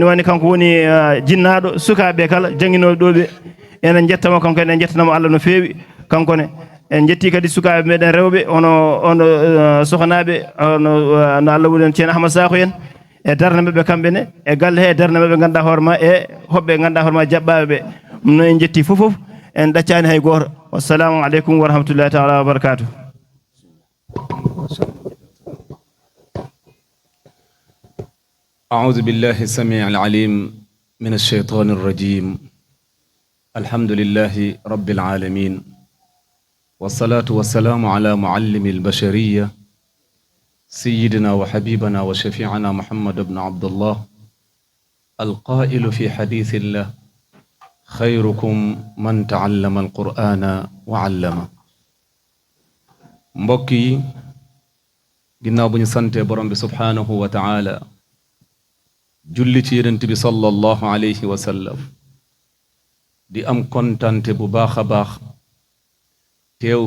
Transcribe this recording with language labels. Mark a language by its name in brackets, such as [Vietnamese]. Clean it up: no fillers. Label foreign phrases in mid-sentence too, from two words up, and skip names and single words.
[Fula] woni kanko woni jinnaɗo sukaɓe kala jangguinoɓe ɗo ɓe enen jettamo kanko en jettanamo Allah no feewi kankone en jetti kadi sukaɓe meɗen rewɓe ono sohnaɓe no Allah wuɗen ceerno Ahmad Sakho en e darde mabɓe kamɓe ne e galle he e darde mabɓe ganduɗa hoore ma e hoɓɓe ganduɗa hoore ma jaɓɓaɓe ɓe ɗum noon en jetti fofof en ɗaccani hay goto [Arabic] والسلام عليكم ورحمة الله تعالى وبركاته. أعوذ بالله السميع العليم من الشيطان الرجيم الحمد لله رب العالمين والصلاة والسلام على معلم البشرية سيدنا وحبيبنا وشفيعنا محمد بن عبد الله القائل في حديث الله خيركم من تعلم القرآن وعلمه. [Wolof] mbokki ginnaaw bu ñu sante borom bi [Arabic] سبحانه وتعالى [Wolof] julli ci yonent bi [Arabic] صلى الله عليه وسلم [Wolof] di am kontante bu baax a baax teew